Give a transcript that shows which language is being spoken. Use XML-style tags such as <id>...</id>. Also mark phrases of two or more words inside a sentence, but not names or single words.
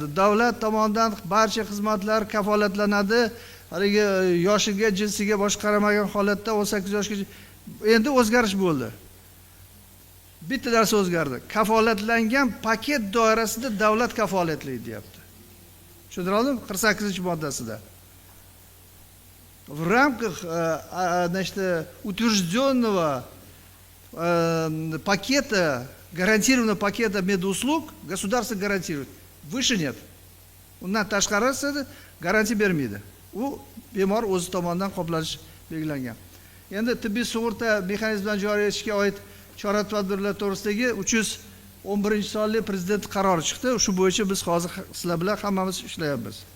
<uz>Davlat tomonidan barcha xizmatlar kafolatlanadi. Haligi yoshiga, jinsiga boshqa qaramagan holatda 18 yoshgacha endi o'zgarish bo'ldi. Bitta narsa o'zgardi. Kafolatlangan paket doirasida davlat kafolatlaydi, deyapti. Tushundingizmi? 48-moddasida.</uz> <ru>В рамках, значит, утвержденного пакета гарантированного пакета медуслуг государство гарантирует. Выше нет.</ru> <uz>Undan tashqarisi garantiya bermaydi. U bemor o'zi tomonidan qoplanish belgilangan. Endi tibbiy sug'urta mexanizmidan joriy etishga oid chora-tadbirlar to'g'risidagi 311-sonli prezident qarori chiqdi. Shu bo'yicha biz hozir sizlar bilan hammamiz ishlayapmiz.</uz>